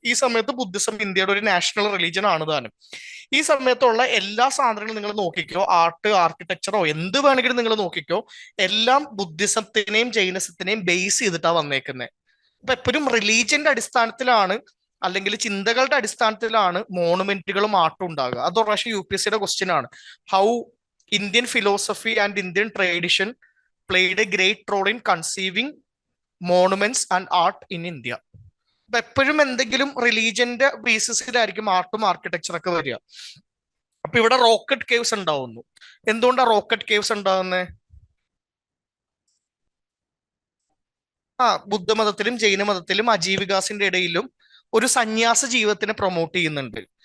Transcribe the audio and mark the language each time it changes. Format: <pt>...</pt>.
<ml>ഈ സമയത്ത് ബുദ്ധിസം ഇന്ത്യയുടെ ഒരു നാഷണൽ റിലീജിയൻ ആണ് താനും. ഈ സമയത്തുള്ള എല്ലാ സാധനങ്ങളും നിങ്ങൾ നോക്കിക്കോ, ആർട്ട്, ആർക്കിടെക്ചറോ എന്ത് വേണമെങ്കിലും നിങ്ങൾ നോക്കിക്കോ, എല്ലാം ബുദ്ധിസത്തിനെയും ജൈനിസത്തിനെയും ബേസ് ചെയ്തിട്ടാണ് വന്നേക്കുന്നത്. അപ്പൊ എപ്പോഴും റിലീജിയന്റെ അടിസ്ഥാനത്തിലാണ് അല്ലെങ്കിൽ ചിന്തകളുടെ അടിസ്ഥാനത്തിലാണ് മോണുമെന്റുകളും ആർട്ടും ഉണ്ടാകുക. അത് ഒരു പ്രാവശ്യം UPSCയുടെ ക്വസ്റ്റ്യൻ ആണ്.</ml> <en>How Indian philosophy and Indian tradition played a great role in conceiving monuments and art in India.</en> <ml>അപ്പൊ എപ്പോഴും എന്തെങ്കിലും റിലീജിയന്റെ ബേസിസിലായിരിക്കും ആർട്ടും ആർക്കിടെക്ചറൊക്കെ വരിക. അപ്പൊ ഇവിടെ റോക്കറ്റ് കേവ്സ് ഉണ്ടാവുന്നു. എന്തുകൊണ്ടാണ് റോക്കറ്റ് കേവ്സ് ഉണ്ടാകുന്നത്? ബുദ്ധമതത്തിലും ജൈനമതത്തിലും അജീവികാസിന്റെ ഇടയിലും ഒരു സന്യാസ ജീവിതത്തിനെ പ്രൊമോട്ട് ചെയ്യുന്നുണ്ട്.</ml>